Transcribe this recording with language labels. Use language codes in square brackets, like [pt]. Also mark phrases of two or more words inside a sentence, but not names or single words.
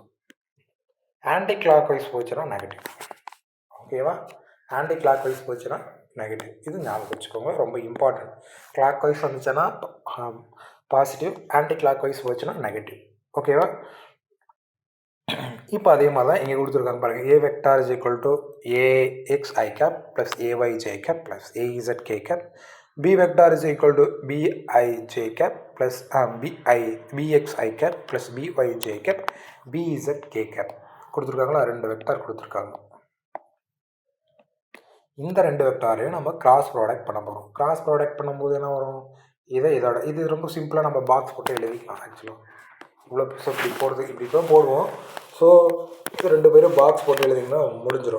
[en] anti clock wise [ta] போச்சுன்னா நெகட்டிவ். ஓகேவா? [en] anti clock wise [ta] போச்சுன்னா நெகட்டிவ். இது ஞாபகம் வச்சுக்கோங்க, ரொம்ப இம்பார்ட்டன்ட். [en] clock wise [ta] வந்துச்சுன்னா பாசிட்டிவ், [en] anti clock wise [ta] போச்சுன்னா நெகட்டிவ். ஓகேவா? இப்போ அதே மாதிரி தான் இங்கே கொடுத்துருக்காங்க பாருங்கள். [en] A vector is equal to AXi cap plus AYJ cap plus AZK cap. B vector is equal to BIJ cap plus BXi cap plus BYJ cap BZK cap. [ta] கொடுத்துருக்காங்களா? 2 வெக்டார் கொடுத்துருக்காங்க. இந்த 2 வெக்டாரையும் நம்ம [en] cross product [ta] பண்ண போகிறோம். [en] cross product [ta] பண்ணும்போது என்ன வரும்? இது ரொம்ப சிம்பிளாக நம்ம பாக்ஸ் போட்டு எழுதிக்கலாம். ஆக்சுவலாக இவ்வளோ இப்படி போடுறது இப்படி தான் போடுவோம். ஸோ இது 2 பேரும் பாக்ஸ் போட்டு எழுதிங்கன்னா முடிஞ்சிடும்.